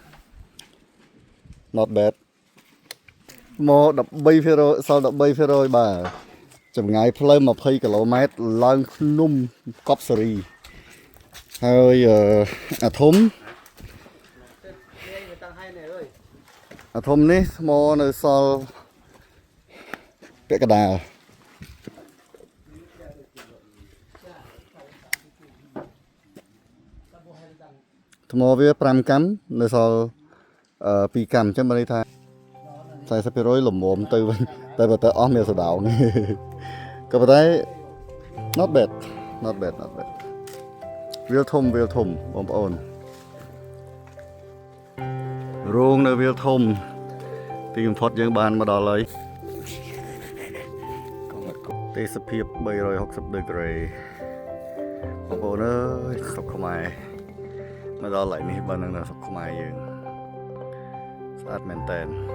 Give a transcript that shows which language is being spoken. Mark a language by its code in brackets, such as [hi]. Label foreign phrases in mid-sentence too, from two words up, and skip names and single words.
[en] not bad [km] ថ្ម 13% សល់ 13% បាទចម្ងាយផ្លូវ20 គីឡូម៉ែត្រឡើងភ្នំកប់សេរីហើយអាធំ នេះថ្មនៅសល់ពាក់កណ្ដាលថ្មវា5កាំនៅសល់2កាំអញ្ចឹងបានន័យថា 40% លំមុំទៅវិញតែបើទៅអស់មានសដៅក៏ប៉ុន្តែ [en] not bad [km] វាលធំបងប្អូនរោងនៅវាលធំទីបំផុតយើងបានមកដល់ហើយ ទេសភាព360ដឺក្រេបងប្អូនអើយស្រុកខ្មែរមកដល់កន្លែងនេះបើនឹងនៅស្រុកខ្មែរយើងស្អាតមែនតើ